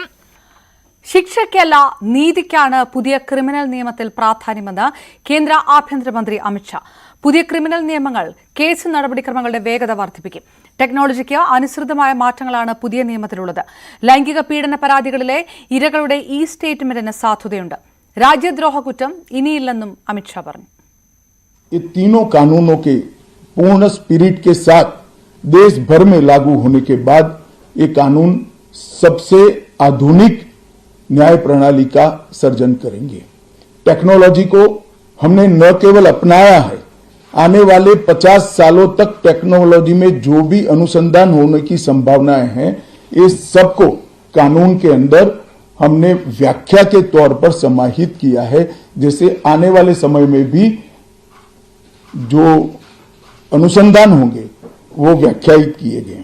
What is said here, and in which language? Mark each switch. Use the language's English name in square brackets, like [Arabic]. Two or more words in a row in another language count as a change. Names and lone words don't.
[Malayalam] ശിക്ഷയ്ക്കല്ല നീതിക്കാണ് പുതിയ ക്രിമിനൽ നിയമത്തിൽ പ്രാധാന്യമെന്ന് കേന്ദ്ര ആഭ്യന്തരമന്ത്രി അമിത്ഷാ. പുതിയ ക്രിമിനൽ നിയമങ്ങൾ കേസ് നടപടിക്രമങ്ങളുടെ വേഗത വർദ്ധിപ്പിക്കും. ടെക്നോളജിക്ക് അനുസൃതമായ മാറ്റങ്ങളാണ് പുതിയ നിയമത്തിലുള്ളത്. ലൈംഗിക പീഡന പരാതികളിലെ ഇരകളുടെ ഈ സ്റ്റേറ്റ്മെന്റിന് സാധുതയുണ്ട്. രാജ്യദ്രോഹ കുറ്റം ഇനിയില്ലെന്നും അമിത്ഷാ പറഞ്ഞു. [Hindi] ये तीनों कानूनों के पूर्ण स्पिरिट के साथ देश भर में लागू होने के बाद ये कानून सबसे आधुनिक न्याय प्रणाली का सर्जन करेंगे. टेक्नोलॉजी को हमने न केवल अपनाया है, आने वाले 50 सालों तक टेक्नोलॉजी में जो भी अनुसंधान होने की संभावनाएं हैं, ये सबको कानून के अंदर हमने व्याख्या के तौर पर समाहित किया है, जैसे आने वाले समय में भी जो अनुसंधान होंगे वो व्याख्यायित किए गए.